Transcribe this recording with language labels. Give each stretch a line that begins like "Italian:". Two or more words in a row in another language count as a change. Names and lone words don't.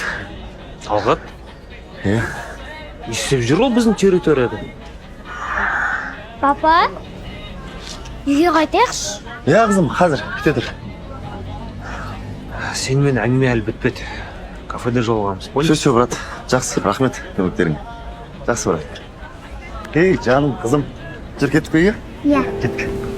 Kazakh: Талғат? Иә. Не істеп жүр ол біздің территорияда? Папа, үйге қайтайықшы. Иә, қызым, қазір күте тұр. Сенімен әңгіме әлі бітпеді. Кафеде жолығамыз,
Russian: понял? Все, брат.
Kazakh: Жақсы, рахмет көмектеріңе. Жақсы, брат. Ей, жаным, қызым. Жүр, кеттік үйге? Иә. Кеттік.